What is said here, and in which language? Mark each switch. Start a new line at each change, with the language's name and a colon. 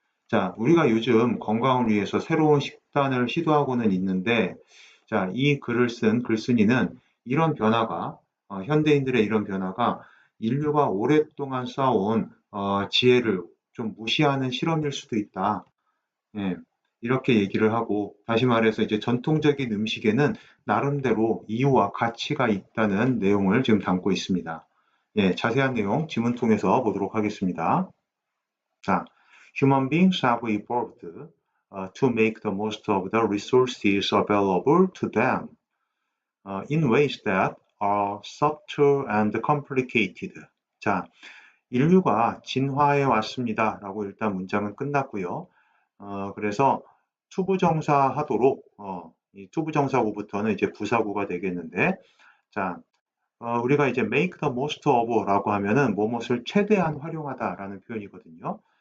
Korean: 자, 우리가 요즘 건강을 위해서 새로운 식단을 시도하고는 있는데, 자, 이 글을 쓴 글쓴이는 이런 변화가, 현대인들의 이런 변화가 인류가 오랫동안 쌓아온 지혜를 좀 무시하는 실험일 수도 있다. 예, 이렇게 얘기를 하고, 다시 말해서 이제 전통적인 음식에는 나름대로 이유와 가치가 있다는 내용을 지금 담고 있습니다. 예, 자세한 내용 지문 통해서 보도록 하겠습니다.
English: 자, human beings have evolved to make the most of the resources available to them in ways that are subtle and complicated.
Korean: 자, 인류가 진화해 왔습니다. 라고 일단 문장은 끝났고요. 그래서 투부정사 하도록, 이 투부정사구부터는 이제 부사구가 되겠는데, 자, 우리가 이제
English: make the most of
Korean: 라고 하면은 무엇을 최대한 활용하다라는 표현이거든요.